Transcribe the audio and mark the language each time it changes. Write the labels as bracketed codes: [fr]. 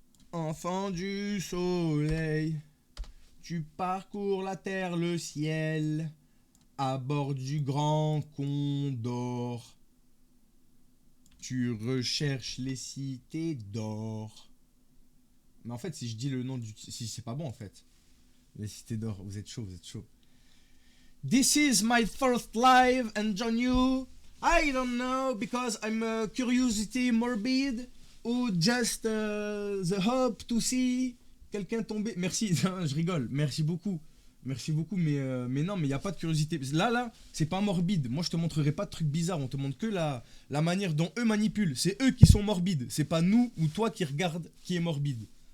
[fr] Enfant du soleil, tu parcours la terre, le ciel, à bord du grand condor. Tu recherches les cités d'or. Mais en fait, si je dis le nom du... Si c'est pas bon, en fait. Les cités d'or, vous êtes chaud, vous êtes chaud. [en] This is my first live and join you. I don't know, because I'm a curiosity morbid. Ou just the hope to see [fr] quelqu'un tomber. Merci, je rigole, merci beaucoup. Merci beaucoup, mais non, mais il n'y a pas de curiosité. Là, c'est pas morbide. Moi, je te montrerai pas de trucs bizarres. On te montre que la manière dont eux manipulent. C'est eux qui sont morbides. C'est pas nous ou toi qui regarde qui est morbide.